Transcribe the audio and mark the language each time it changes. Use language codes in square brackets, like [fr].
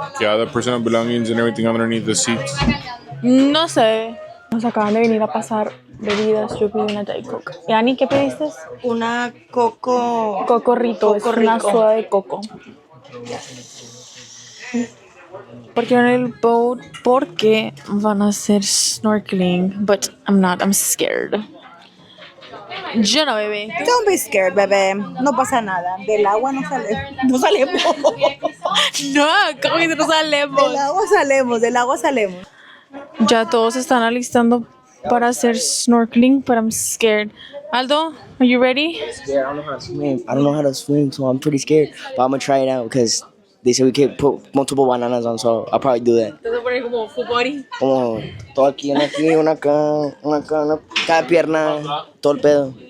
[en] Yeah, the personal belongings and everything underneath the seats. [es] No sé. Nos acaban de venir a pasar bebidas. Yo pedí una Diet Coke. ¿Y Ani, qué pediste? Una coco. Cocorrito. Es una soda de coco. Porque en el boat, porque van a hacer snorkeling, [en] but I'm not, I'm scared. [es] Yo no, bebé. [en] Don't be scared, [es] bebé. No pasa nada. Del agua no salimos. No, ¿cómo que no salemos? Del agua salemos. Ya todos se están alistando para hacer snorkeling, [en] but I'm scared. Aldo, are you ready? Yeah, I don't know how to swim. I don't know how to swim, so I'm pretty scared. But I'm gonna try it out because they said we could put multiple bananas on, so I'll probably do that. [es] Te voy a poner como full body. Como todo aquí, una acá, cada pierna, todo el pedo.